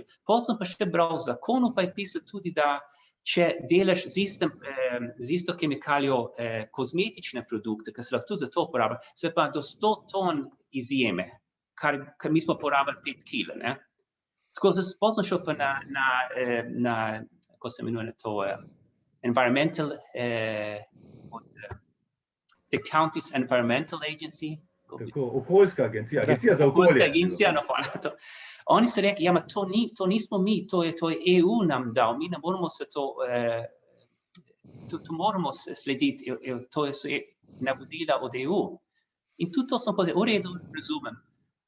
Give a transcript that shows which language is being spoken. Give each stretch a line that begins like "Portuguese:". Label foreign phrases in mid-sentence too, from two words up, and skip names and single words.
Slovenian: Potem sem pa še bral v zakonu, pa je pisal tudi, da če delaš z isto kemikalijo kozmetične produkte, ki se lahko tudi za to uporablja, se pa do 100 ton izjeme, kar mi smo porabili 5 kil, Tako da potem sem šel pa na kako se imenuje to,
English: environmental, the county's environmental agency.
Slovenian: Tako, okoljska agencija, agencija za okolje. Okoljska agencija, no hvala to. Oni so rekli, ja, to nismo mi, to je EU nam dal, mi ne moramo se to moramo slediti, to so navodila od EU. In tudi to sem povedal, v redu, razumem.